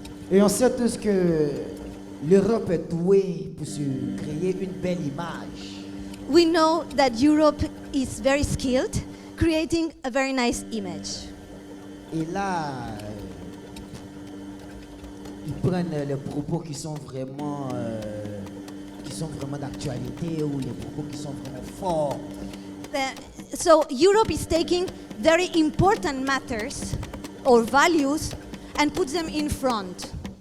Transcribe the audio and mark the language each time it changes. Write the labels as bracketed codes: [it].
[fr] Et on sait tous que l'Europe est douée pour se créer une belle image. [en] We know that Europe is very skilled, creating a very nice image. [fr] Et là, ils prennent les propos qui sont vraiment d'actualité ou les propos qui sont vraiment forts. [en] So Europe is taking very important matters or values and puts them in front.